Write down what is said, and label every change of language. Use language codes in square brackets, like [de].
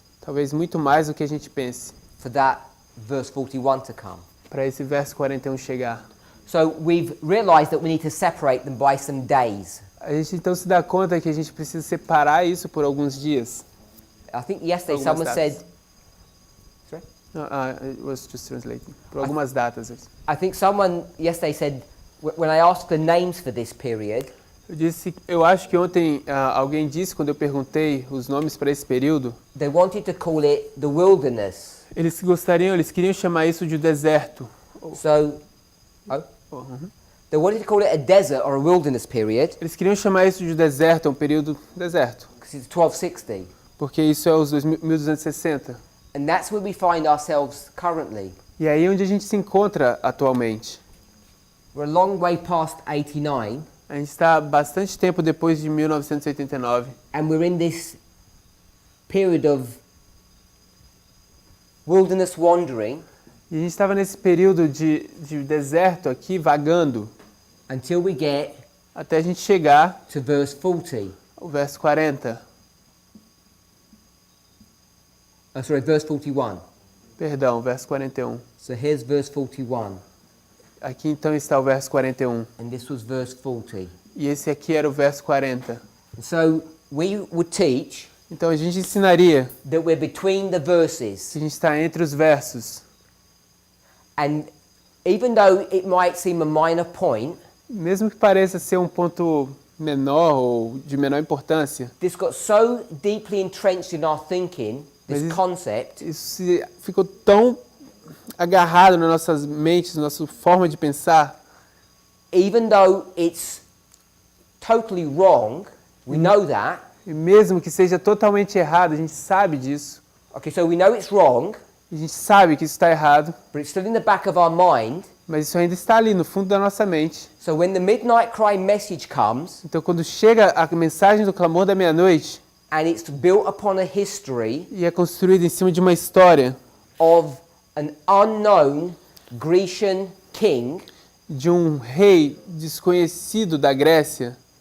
[pt] talvez muito mais do que a gente pense, [en] for that verse 41 to come. [pt] para esse verso 41 chegar. [en] So we've realized that we need to separate them by some days. [pt] A gente então se dá conta que a gente precisa separar isso por alguns dias. [en] I think yesterday [pt] Algumas [en] someone [pt] datas. [en] said, sorry? No, I was just translating. [pt] Por algumas datas. [en] I think someone yesterday said, when I asked the names for this period, [pt] Eu acho que ontem alguém disse, quando eu perguntei os nomes para esse período, [en] they wanted to call it the wilderness. [pt] eles queriam chamar isso de deserto. [en] So, they wanted to call it a desert or a wilderness period, [pt] Eles queriam chamar isso de deserto, um período deserto, [en] because it's 1260. [pt] porque isso é os 1260. [en] And that's where we find ourselves currently. [pt] E aí é onde a gente se encontra atualmente. [en] We're a long way past 89, [pt] A gente está bastante tempo depois de 1989. [en] and we're in this period of wilderness wandering [pt] E a gente estava nesse período de deserto aqui, vagando, [en] until we get [pt] até a gente chegar [en] to verse 40. [pt] ao verso 40. [en] Verse 41. [pt] Perdão, verso 41. [en] So here's verse 41, [pt] Aqui então está o verso 41. [en] and this was verse 40. [pt] E esse aqui era o verso 40. [en] And so we would teach [pt] Então a gente ensinaria [en] that we're between the verses, [pt] que a gente está entre os versos. [en] and even though it might seem a minor point, [pt] Mesmo que pareça ser um ponto menor ou de menor importância, [en] this got so deeply entrenched in our thinking, this [pt] Mas isso- [en] concept, [pt] ficou tão agarrado nas nossas mentes, na nossa forma de pensar, [en] even though it's totally wrong, we know that. [pt] e mesmo que seja totalmente errado, a gente sabe disso, [en] Okay, so we know it's wrong, [pt] a gente sabe que isso está errado, [en] but it's still in the back of our mind. [pt] mas isso ainda está ali no fundo da nossa mente. [en] So when the midnight cry message comes, [pt] Então quando chega a mensagem do clamor da meia-noite, [en] and it's built upon a history [pt] e é construída em cima de uma história [en] of an unknown Grecian king [pt] de um rei desconhecido da Grécia,